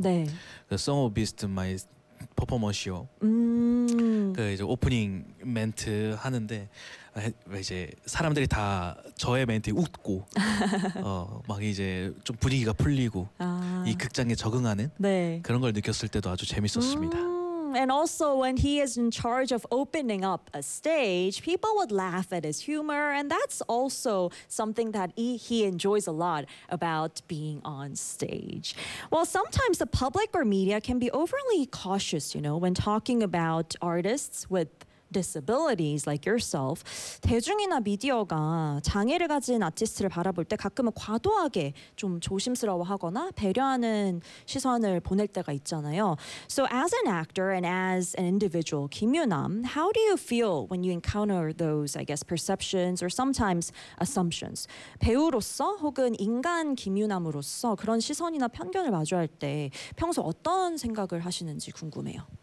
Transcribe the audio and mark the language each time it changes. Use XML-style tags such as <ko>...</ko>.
<ko>그 Song of Beast My Performance요. 그 이제 오프닝 멘트 하는데 이제 사람들이 다 저의 멘트에 웃고 막 이제 좀 분위기가 풀리고 이 극장에 적응하는 그런 걸 느꼈을 때도 아주 재밌었습니다.</ko> <en>And also, when he is in charge of opening up a stage, people would laugh at his humor. And that's also something that he enjoys a lot about being on stage. Well, sometimes the public or media can be overly cautious, when talking about artists with disabilities like yourself.</en> <ko>대중이나 미디어가 장애를 가진 아티스트를 바라볼 때 가끔은 과도하게 좀 조심스러워하거나 배려하는 시선을 보낼 때가 있잖아요.</ko> <en>So as an actor and as an individual, Kim Yunam, how do you feel when you encounter those, I guess, perceptions or sometimes assumptions?</en> <ko>배우로서 혹은 인간 Kim Yunam으로서 그런 시선이나 편견을 마주할 때 평소 어떤 생각을 하시는지 궁금해요.</ko>